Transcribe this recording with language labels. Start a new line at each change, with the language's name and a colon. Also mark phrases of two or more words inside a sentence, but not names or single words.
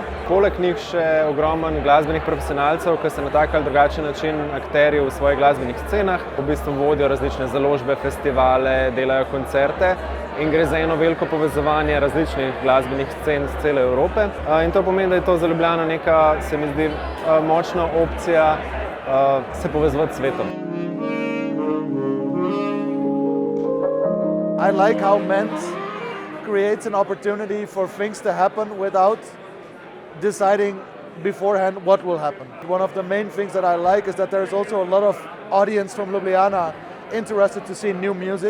Slovenian: Poleg njih še ogromen glasbenih profesionalcev, ki se na tak ali drugačen način akterji v svojih glasbenih scenah, v bistvu vodijo različne založbe, festivale, delajo koncerte in gre za eno veliko povezovanje različnih glasbenih scen z cele Evrope. In to pomeni, da je to za Ljubljano neka, se mi zdi, močna opcija se povezovati s svetom.
English: I like how Ment creates an opportunity for things to happen without deciding beforehand what will happen. One of the main things that I like is that there's also a lot of audience from Ljubljana interested to see new music.